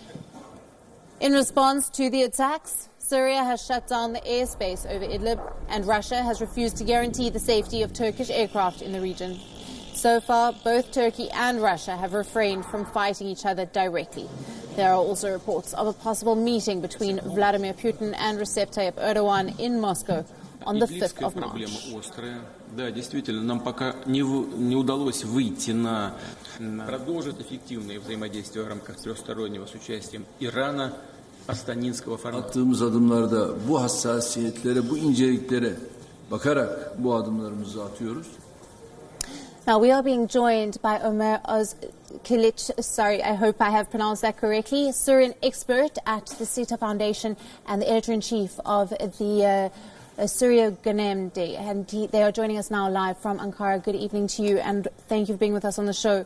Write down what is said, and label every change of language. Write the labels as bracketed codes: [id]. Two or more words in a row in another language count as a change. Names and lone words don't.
[en] In response to the attacks, Syria has shut down the airspace over Idlib, and Russia has refused to guarantee the safety of Turkish aircraft in the region. So far, both Turkey and Russia have refrained from fighting each other directly. There are also reports of a possible meeting between Vladimir Putin and Recep Tayyip Erdogan in Moscow on the 5th of March. [ru] Да, действительно, нам пока не удалось выйти на продолжить эффективное взаимодействие в рамках трехстороннего с участием Ирана, Astaninskого формата. [tr] Attığımız adımlarda bu hassasiyetlere, bu inceliklere bakarak bu adımlarımızı atıyoruz. [en] Now, we are being joined by Ömer Özkiliç, sorry, I hope I have pronounced that correctly, Syrian expert at the SITA Foundation and the editor-in-chief of the Syria Ghanem Day. And they are joining us now live from Ankara. Good evening to you, and thank you for being with us on the show.